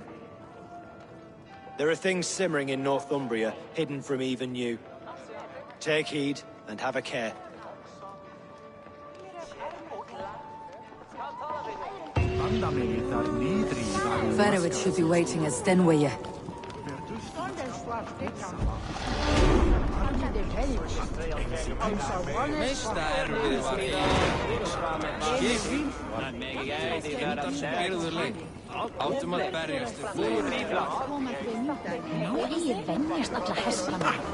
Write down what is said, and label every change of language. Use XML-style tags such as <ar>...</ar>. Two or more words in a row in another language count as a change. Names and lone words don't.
<en>There are things simmering in Northumbria, hidden from even you. Take heed, and have a care. Faravid should be waiting at Stenway.</en> <is>Áttum að berjast Ég venjast alla hestana.</is>